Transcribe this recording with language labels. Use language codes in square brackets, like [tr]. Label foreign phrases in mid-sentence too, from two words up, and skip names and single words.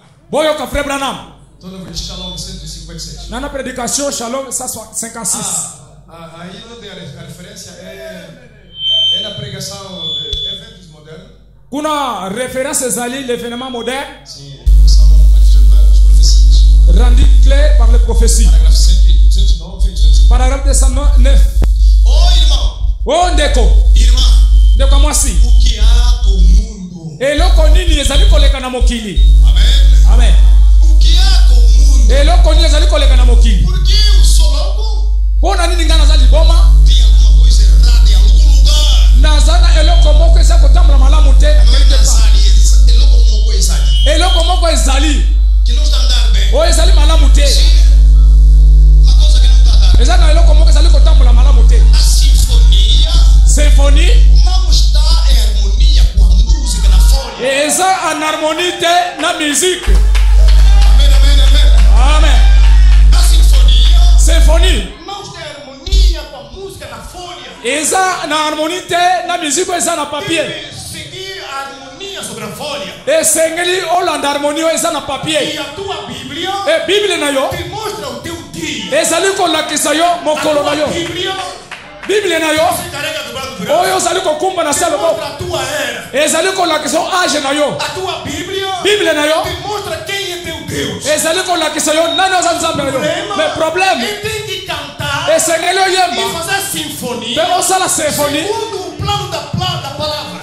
[ln] Boyo ka frère Branham. [pt] Toda vez Shalom 156. [ln] Na prédication Shalom 156. [pt] Aí onde a referência é na pregação de eventos modernos. [ln] Kuna référence ali [fr] l'événement moderne. [pt] Sim, são as profecias. [fr] Rendu clair par les prophéties. [pt] Parágrafo 109, 109. [fr] Paragraphe 209. [pt] Ô irmão. [ln] Oh ndeko. [pt] Irmã. [ln] Ndeko mwasi. [pt] O que há com o mundo? [ln] Eloko nini ezali koleka na mokili? [pt] Amém. [ln] Amen. [pt] O que há com o mundo? [ln] Eloko nini ezali koleka na mokili? [pt] Por que o sologo? [ln] Pona nini ngana zali boma? [pt] Tem alguma coisa errada em algum lugar? [ln] Nazana eloko moko eza kotambola malamu te. Eloko moko ezali. [pt] Que não está andando bem. [ln] O ezali malamu te. [pt] Uma coisa que não está andando. [ln] Eza na eloko moko ezali kotambola malamu te. [pt] A sinfonia. [ln] Symphonie Não está em harmonia com a música na folha. eza [fr] en harmonie [ln] te na musique. [pt] Amém, amém, amém. [ln] Amen. [pt] A sinfonia. [ln] Symphonie [pt] Não está em harmonia com a música na folha. [ln] eza na harmonie te na musique eza na papier. [pt] Deve seguir a harmonia sobre a folha. [ln] Esengeli olanda harmonie eza na papier. [pt] E a tua Bíblia [ln] E Bible na yo [pt] te mostra o teu dia. [ln] ezali kolakisa yo [pt] A [ln] mokolo na [pt] tua [ln] yo. [pt] Bíblia [ln] Bible na yo [pt] se carrega do braço do braço. [ln] oyo ozali kokumba na [pt] Te [ln] salo [pt] mostra a tua era. [ln] ezali kolakisa yo age na yo. [pt] A tua Bíblia [ln] Bible na yo [pt] te mostra quem é teu Deus. [ln] ezali kolakisa yo nani oza nzambe na yo. [fr] Mais problème [pt] ele tem que cantar [ln] esengeli [pt] e [ln] oyemba [pt] fazer sinfonia [ln] mpe osala symphonie [pt] segundo o plano da palavra.